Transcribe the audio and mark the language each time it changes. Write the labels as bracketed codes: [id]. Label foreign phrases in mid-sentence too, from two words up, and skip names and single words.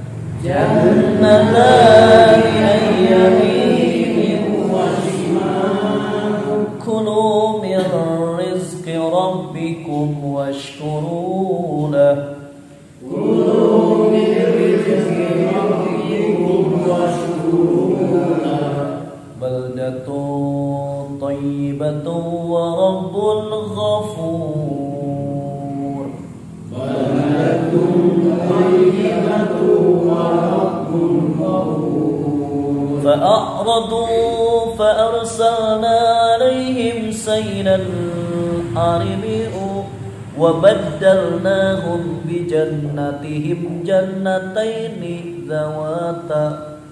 [ar] جنتان عن يمين وشمال. كلوا من رزق ربكم واشكروا له. كلوا من رزق ربكم واشكروا له. بلدة طيبة ورب غفور. بلدة طيبة ورب غفور. فأعرضوا فأرسلنا عليهم سيل العرم وبدلناهم بجنتيهم جنتين ذواتي.